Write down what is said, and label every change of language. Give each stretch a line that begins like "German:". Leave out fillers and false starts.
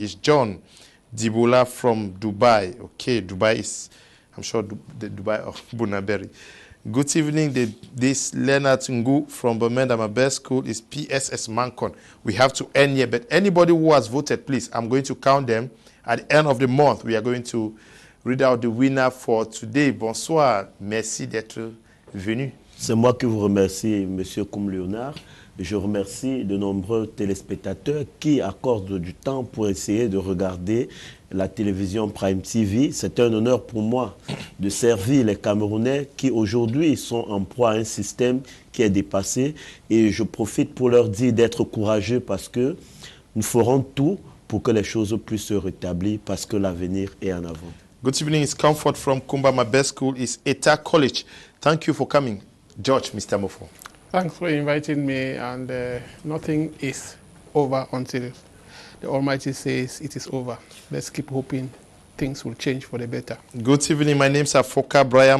English: It's John Dibola from Dubai. Okay, Dubai is, I'm sure, the Dubai of Bonaberi. Good evening. This Leonard Ngu from Bamenda. My best school is PSS Mancon. We have to end here, but anybody who has voted, please, I'm going to count them. At the end of the month, we are going to read out the winner for today.
French: Bonsoir. Merci d'être venu. C'est moi qui vous remercie, M. Koum Léonard. Je remercie de nombreux téléspectateurs qui accordent du temps pour essayer de regarder la télévision Prime TV. C'est un honneur pour moi de servir les Camerounais qui aujourd'hui sont en proie à un système qui est dépassé. Et je profite pour leur dire d'être courageux parce que nous ferons tout pour que les choses puissent se rétablir parce que l'avenir est en avant.
English: Good evening. It's Comfort from Kumba. My best school is Eta College. Thank you for coming. George, Mr. Mofo. Thanks for inviting me, and nothing is over until the Almighty says it is over. Let's keep hoping things will change for the better. Good evening. My name is Afoka Brian.